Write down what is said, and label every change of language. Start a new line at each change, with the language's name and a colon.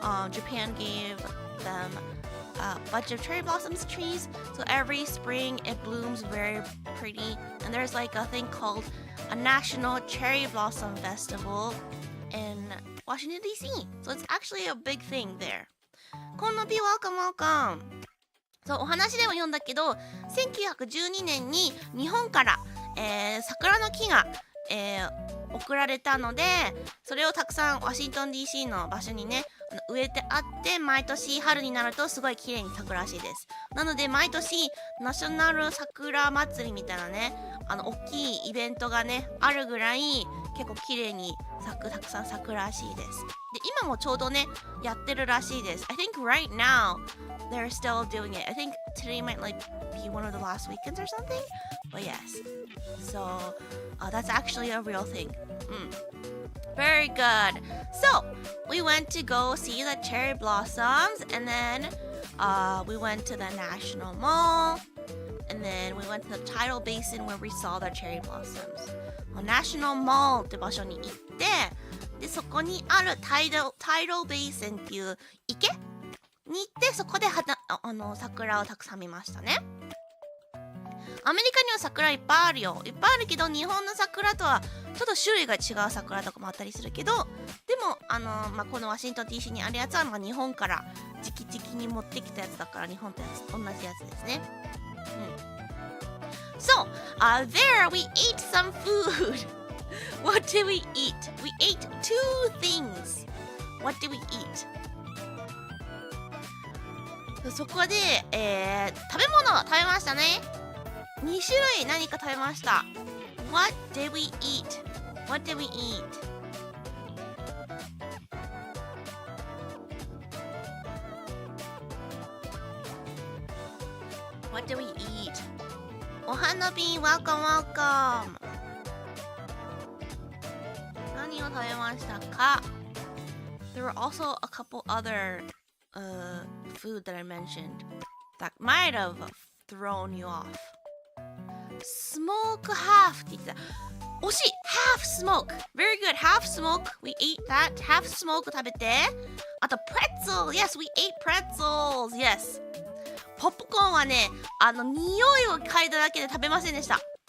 English: Japan gave them a bunch of cherry blossoms trees. So every spring it blooms very pretty. And there's like a thing called a National Cherry Blossom Festival in Washington, D.C. So it's actually a big thing there. こんなび welcome, welcome.
Japanese: そう、お話でも読んだけど、1912年に日本から、桜の木が、送られたので、それをたくさんワシントン DC の場所にね、植えてあって、毎年春になるとすごい綺麗に咲くらしいです。なので毎年ナショナル桜祭りみたいなね、大きいイベントがねあるぐらい結構綺麗にたくさん咲くらしいです。で、今もちょうどねやってるらしいです。
English: I think right now they're still doing it. I think today might like be one of the last weekends or something. But yes, so that's actually a real thing. Very good. So we went to go see the cherry blossoms, and then we went to the National Mall, and then we went to the tidal basin where we saw the cherry blossoms.
Japanese: National Mall って場所に行って、でそこにあるtidal basin っていう池に行って、そこで桜をたくさん見ましたね。アメリカには桜いっぱいあるよ。いっぱいあるけど、日本の桜とはちょっと種類が違う桜とかもあったりするけど、でもこのワシントン DC にあるやつは日本から直々に持ってきたやつだから、日本と同じやつですね。
English: So, there we ate some food. What did we eat? We ate 2 things. What did we eat?
Japanese: そこで、食べ物を食べましたね。 2種類何か食べました。
English: What did we eat? What did we eat? What did we eat? お花瓶 welcome welcome.
Japanese: 何を食べましたか？
English: There were also a couple other food that I mentioned that might have thrown you off.
Japanese: Smoke half って言ってた。惜しい
English: half smoke. Very good. Half smoke. We ate that.
Japanese: Half smoke 食べて。
English: あと pretzel. Yes, we ate pretzels. Yes.
Japanese: ポップコーンはね、匂いを嗅いだだけで食べませんでした。